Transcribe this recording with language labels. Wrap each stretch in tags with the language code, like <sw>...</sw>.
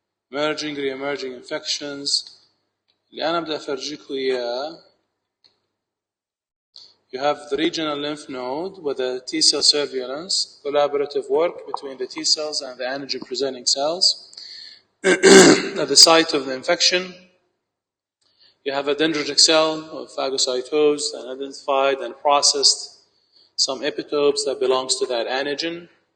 <en>emerging, re-emerging infections.</en> <ar>اللي أنا بدي أفرجيكم إياه.</ar> <en>You have the regional lymph node with the T cell surveillance, collaborative work between the T cells and the antigen presenting cells. At the site of the infection, you have a dendritic cell of phagocytosed and identified and processed some epitopes that belongs to that antigen.</en>